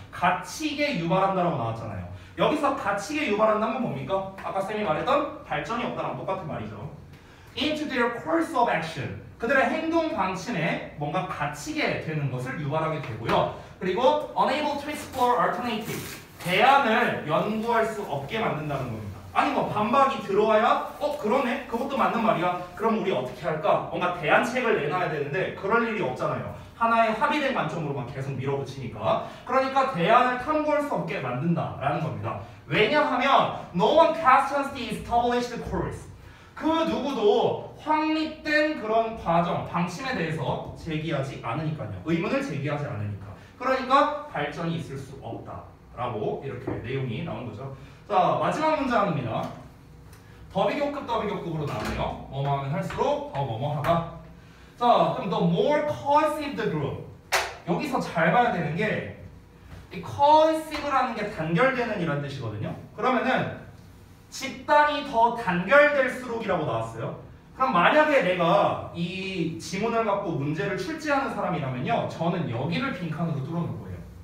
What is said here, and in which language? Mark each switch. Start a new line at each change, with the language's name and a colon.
Korean: 갇히게 유발한다라고 나왔잖아요. 여기서 갇히게 유발한다는 건 뭡니까? 아까 쌤이 말했던 발전이 없다랑 똑같은 말이죠.
English: into their course of action.
Korean: 그들의 행동 방침에 뭔가 갇히게 되는 것을 유발하게 되고요. 그리고
English: unable to explore alternative.
Korean: 대안을 연구할 수 없게 만든다는 겁니다. 아니 뭐 반박이 들어와야 그러네? 그것도 맞는 말이야. 그럼 우리 어떻게 할까? 뭔가 대안책을 내놔야 되는데 그럴 일이 없잖아요. 하나의 합의된 관점으로만 계속 밀어붙이니까. 그러니까 대안을 탐구할 수 없게 만든다라는 겁니다. 왜냐하면
English: no one questions the established course.
Korean: 그 누구도 확립된 그런 과정, 방침에 대해서 제기하지 않으니까요. 의문을 제기하지 않으니까. 그러니까 발전이 있을 수 없다라고 이렇게 내용이 나온 거죠. 자, 마지막 문장입니다. 더비교급 더비교급으로 나오네요. 뭐뭐 하면 할수록 더 뭐뭐하다. 자, 그럼
English: the more cohesive the group.
Korean: 여기서 잘 봐야 되는 게 이 cohesive라는 게 단결되는 이란 뜻이거든요. 그러면은 집단이 더 단결될수록이라고 나왔어요. 그럼 만약에 내가 이 지문을 갖고 문제를 출제하는 사람이라면요, 저는 여기를 빈칸으로 뚫어놓을 거예요.